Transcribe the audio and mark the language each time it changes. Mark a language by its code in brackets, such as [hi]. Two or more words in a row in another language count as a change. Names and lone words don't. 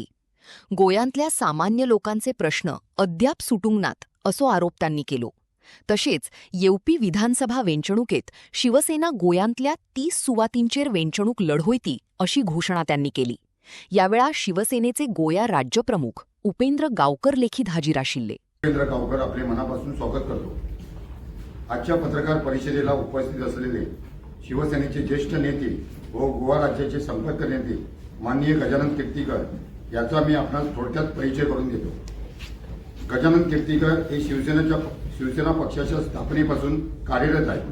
[kok] गोयांतल्या सामान्य लोकांचे प्रश्न अद्याप सुटूंक नात असो आरोप त्यांनी केलो. तशेंच येवपी विधानसभा वेंचणुकेत शिवसेना गोयांतल्या 30 सुवातींचेर वेंचणूक लढवयती अशी घोषणा त्यांनी केली. यावेळा शिवसेनेचे गोया राज्यप्रमुख उपेंद्र गावकर लेखीत हाजीर आशिल्ले. [mr] उपेंद्र गावकर आपले मनापासून स्वागत करतो. आजच्या पत्रकार परिषदेला उपस्थित असलेले शिवसेनेचे ज्येष्ठ नेते व गोवा राज्याचे संपर्क नेते माननीय गजानन कीर्तीकर याचा मी आपणास थोडक्यात परिचय करून देतो. गजानन कीर्तीकर हे शिवसेना पक्षाच्या स्थापनेपासून कार्यरत आहे.